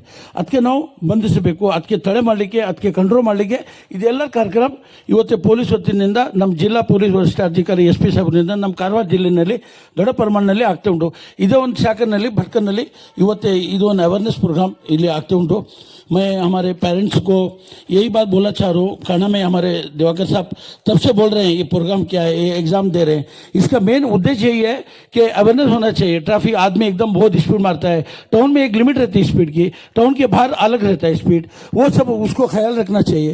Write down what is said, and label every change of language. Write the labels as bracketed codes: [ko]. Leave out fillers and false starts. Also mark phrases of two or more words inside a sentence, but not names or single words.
[kn] ಅದಕ್ಕೆ ನಾವು ಬಂಧಿಸಬೇಕು, ಅದಕ್ಕೆ ತಡೆ ಮಾಡಲಿಕ್ಕೆ, ಅದಕ್ಕೆ ಕಂಟ್ರೋಲ್ ಮಾಡಲಿಕ್ಕೆ ಇದೆಲ್ಲ ಕಾರ್ಯಕ್ರಮ ಇವತ್ತೇ ಪೊಲೀಸ್ ವತಿಯಿಂದ ನಮ್ಮ ಜಿಲ್ಲಾ ಪೊಲೀಸ್ ವರಿಷ್ಠಾಧಿಕಾರಿ SP ಸಾಹೇಬ್ರಿಂದ ನಮ್ಮ ಕಾರವಾರ ಜಿಲ್ಲೆಯಲ್ಲಿ ದೊಡ್ಡ ಪ್ರಮಾಣದಲ್ಲಿ ಆಗ್ತಾ ಉಂಟು. ಇದೇ ಒಂದು ಶಾಖೆನಲ್ಲಿ ಭಟ್ಕಲ್ನಲ್ಲಿ ಇವತ್ತೇ ಇದು ಒಂದು [en] awareness program [kn] ಇಲ್ಲಿ ಆಗ್ತಾ ಉಂಟು. [hi] मैं हमारे पेरेंट्स को यही बात बोला चाह रहा हूँ, खाना में हमारे दिवाकर साहब तब से बोल रहे हैं ये प्रोग्राम क्या है, ये एग्ज़ाम दे रहे हैं. इसका मेन उद्देश्य यही है कि अवेयरनेस होना चाहिए. ट्रैफिक आदमी एकदम बहुत स्पीड मारता है, टाउन में एक लिमिट रहती है स्पीड की, टाउन के बाहर अलग रहता है स्पीड, वो सब उसको ख्याल रखना चाहिए.